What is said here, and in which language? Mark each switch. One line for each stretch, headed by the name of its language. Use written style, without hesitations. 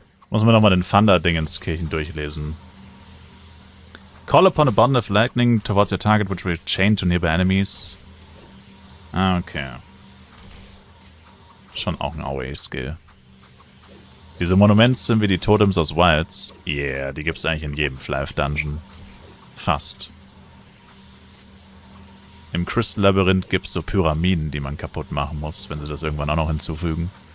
German: Muss man nochmal den Thunder-Dingenskirchen durchlesen.
English: Call upon a bond of lightning towards your target which will chain to nearby enemies. Ah, okay.
German: Schon auch ein AOE-Skill. Diese Monuments sind wie die Totems aus Wilds. Yeah, die gibt's eigentlich in jedem Flife-Dungeon. Fast. Im Crystal-Labyrinth gibt's so Pyramiden, die man kaputt machen muss, wenn sie das irgendwann auch noch hinzufügen.